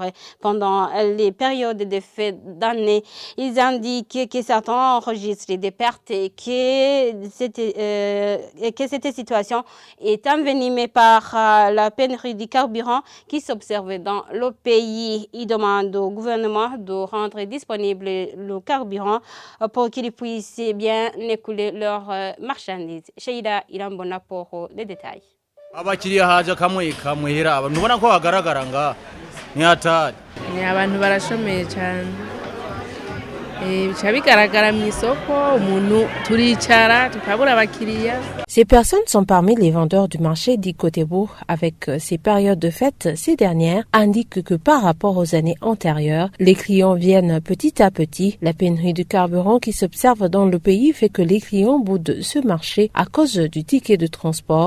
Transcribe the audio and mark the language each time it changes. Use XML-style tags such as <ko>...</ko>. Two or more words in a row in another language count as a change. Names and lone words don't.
<fr>Pendant les périodes de fête d'année, ils indiquent que certains enregistrent des pertes et que cette situation est envenimée par la pénurie du carburant qui s'observe dans le pays. Ils demandent au gouvernement de rendre disponible le carburant pour qu'ils puissent bien écouler leurs marchandises. Sheila Irambona pour les détails.</fr> <rn>Abakiriya haje kamwe kamwehera abantu ubona ko hagaragara nga ni hatari. Ni abantu barashomeye cyane. Bica bigaragara mu isoko umuntu turicara tukabura abakiriya.</rn> <fr>Ces personnes sont parmi les vendeurs du marché du Côté-Bout. Avec ces périodes de fête, ces dernières indiquent que par rapport aux années antérieures, les clients viennent petit à petit. La pénurie de carburant qui s'observe dans le pays fait que les clients boudent ce marché à cause du ticket de transport.</fr>